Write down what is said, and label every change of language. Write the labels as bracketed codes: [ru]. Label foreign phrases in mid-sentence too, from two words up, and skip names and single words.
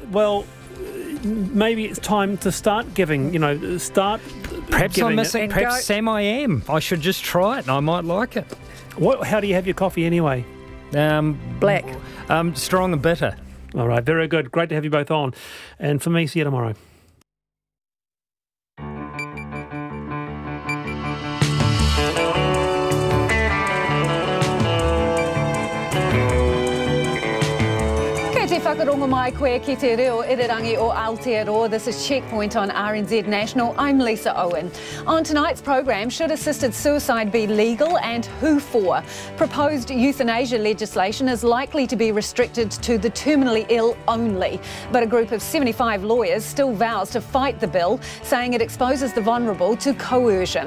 [en] Well, maybe it's time to start giving, start Perhaps giving I'm missing, perhaps Sam I am. I should just try it and I might like it. How do you have your coffee anyway? Black. Strong and bitter. All right, very good. Great to have you both on. And for me, see you tomorrow. [mi] Te whakarongo mai koe ki te reo irirangi o Aotearoa. [en] This is Checkpoint on RNZ National. I'm Lisa Owen. On tonight's program, should assisted suicide be legal and who for? Proposed euthanasia legislation is likely to be restricted to the terminally ill only. But a group of 75 lawyers still vows to fight the bill, saying it exposes the vulnerable to coercion.